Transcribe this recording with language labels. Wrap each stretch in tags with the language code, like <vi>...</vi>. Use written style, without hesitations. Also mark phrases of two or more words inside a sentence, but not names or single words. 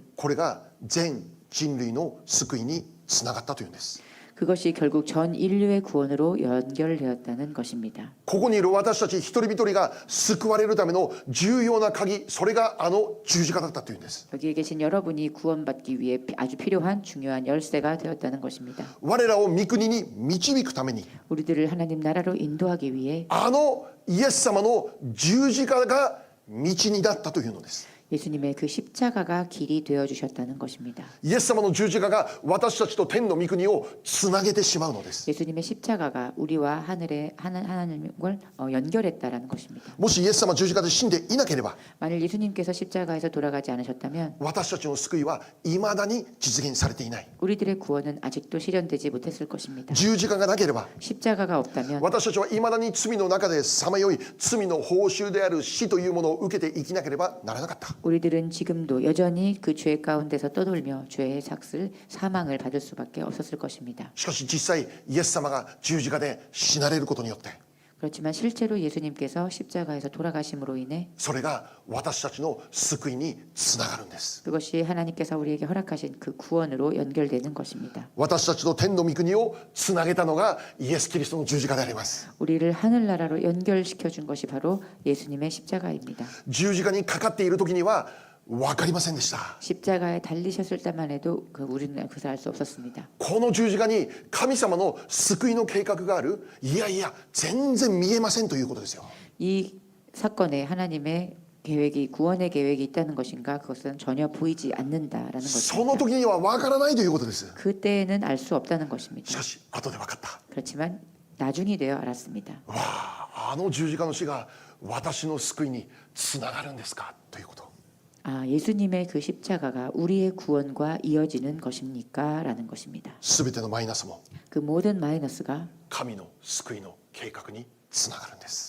<ja>これが全人類の救いにつながったというんです。</ja> <ko>그것이 결국 전 인류의 구원으로 연결되었다는 것입니다.</ko> <ja>ここにいる私たち一人一人が救われるための重要な鍵、それがあの十字架だったというんです。</ja> <ko>여기에 계신 여러분이 구원받기 위해 아주 필요한 중요한 열쇠가 되었다는 것입니다.</ko> <ja>我らを御国に導くために</ja> <ko>우리들을 하나님 나라로 인도하기 위해</ko> <ja>あのイエス様の十字架が道になったというのです。</ja> <ko>예수님의 그 십자가가 길이 되어 주셨다는 것입니다.</ko> <ja>イエス様の十字架が私たちと天の御国をつなげてしまうのです。</ja> <ko>예수님의 십자가가 우리와 하늘의 하나님을 연결했다라는 것입니다.</ko> <ja>もしイエス様十字架で死んでいなければ</ja> <ko>만일 예수님께서 십자가에서 돌아가지 않으셨다면</ko> <ja>私たちの救いは未だに実現されていない。</ja> <ko>우리들의 구원은 아직도 실현되지 못했을 것입니다.</ko> <ja>十字架がなければ</ja> <ko>십자가가 없다면</ko> <ja>私たちは未だに罪の中でさまよい罪の報酬である死というものを受けて生きなければならなかった。</ja> <ko>우리들은 지금도 여전히 그 죄 가운데서 떠돌며 죄의 삭슬 사망을 받을 수밖에 없었을 것입니다.</ko> <ja>しかし実際イエス様が十字架で死なれることによって</ja> <ko>그렇지만 실제로 예수님께서 십자가에서 돌아가심으로 인해</ko> <ja>それが私たちの救いにつながるんです。</ja> <ko>그것이 하나님께서 우리에게 허락하신 그 구원으로 연결되는 것입니다.</ko> <ja>私たちと天の御国をつなげたのがイエス・キリストの十字架であります。</ja> <ko>우리를 하늘나라로 연결시켜 준 것이 바로 예수님의 십자가입니다.</ko> <ja>十字架にかかっている時には分かりませんでした。</ja> <ko>십자가에 달리셨을 때만 해도 우리는 그것을 알 수 없었습니다.</ko> <ja>この十字架に神様の救いの計画がある、いやいや全然見えませんということですよ。</ja> <ko>이 사건에 하나님의 계획이 구원의 계획이 있다는 것인가 그것은 전혀 보이지 않는다라는</ko> <ja>その</ja> <ko>것입니다.</ko> <ja>時には分からないということです。</ja> <ko>그때에는 알 수 없다는</ko> <ja>し</ja> <ko>것입니다.</ko> <ja>かし後で分かった。</ja> <ko>그렇지만 나중이 되어 알았습니다.</ko> <ja>わあ、あの十字架の死が私の救いにつながるんですかということ。</ja> <ko>예수님의 그 십자가가 우리의 구원과 이어지는 것입니까? 라는 것입니다.</ko> <ja>すべてのマイナスも</ja> <ko>그 모든 마이너스가</ko> <ja>神の救いの計画につながるんです。</ja>